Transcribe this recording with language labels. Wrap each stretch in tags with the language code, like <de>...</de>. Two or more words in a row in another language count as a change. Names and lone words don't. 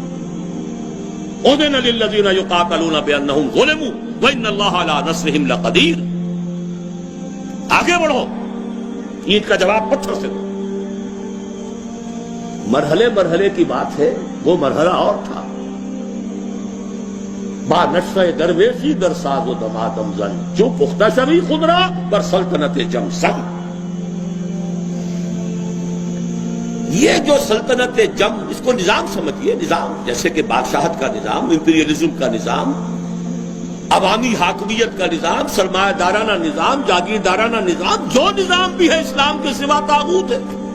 <ar>اذن للذین یقاتلون بانہم ظلموا وان اللہ علی نصرہم لقدیر.</ar> <ur>آگے بڑھو، اینٹ کا جواب پتھر سے دو. مرحلے مرحلے کی بات ہے، وہ مرحلہ اور تھا.</ur> <fa>با نشہ درویشی در ساز و دمادم زن، جو پختہ شوی خودرا بر سلطنت جم زن.</fa> <ur>یہ جو سلطنت جم، اس کو نظام سمجھیے. نظام جیسے کہ بادشاہت کا نظام، امپیریلزم کا نظام، عوامی حاکمیت کا نظام، سرمایہ دارانہ نظام، جاگیردارانہ نظام، جو نظام بھی ہے اسلام کے سوا طاغوت ہے.</ur>